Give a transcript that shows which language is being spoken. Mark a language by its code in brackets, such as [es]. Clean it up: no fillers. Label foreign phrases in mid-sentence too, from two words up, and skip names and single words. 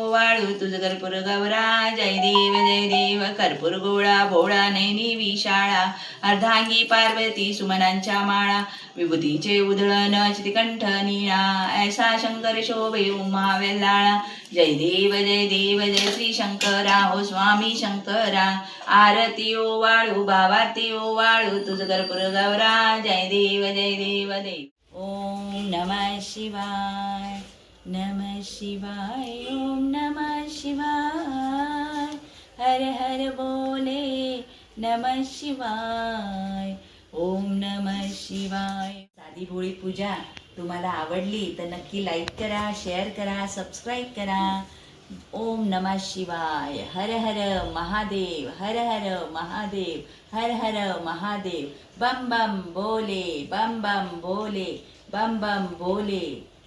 [mr] वाळू तुझ कर्पूर गौरा जय देव कर्पूर गोळा भोळा नैनी विशाळा अर्धांगी पार्वती सुमनांच्या माळा विभूतीचे उधळण चितिकंठ निळा ऐसा शंकर शोभे उमा वेल्लाळा जय देव जय श्री शंकरा हो स्वामी शंकरा आरती ओ वाळू भावाती ओ वाळू तुझ कर्पूर गौरा जय देव [sa] ओम नमः शिवाय ओम नमः शिवाय हर हर बोले नमः शिवाय ओम नमः शिवाय। [mr] साधी भोळी पूजा तुम्हाला आवडली तर नक्की लाईक करा, शेअर करा, सबस्क्राईब करा। [sa] ओम नमः शिवाय। [mr] हर हर महादेव, हर हर महादेव, हर हर महादेव। [hi] बम बम बोले, बम बम बोले, बम बम बोले।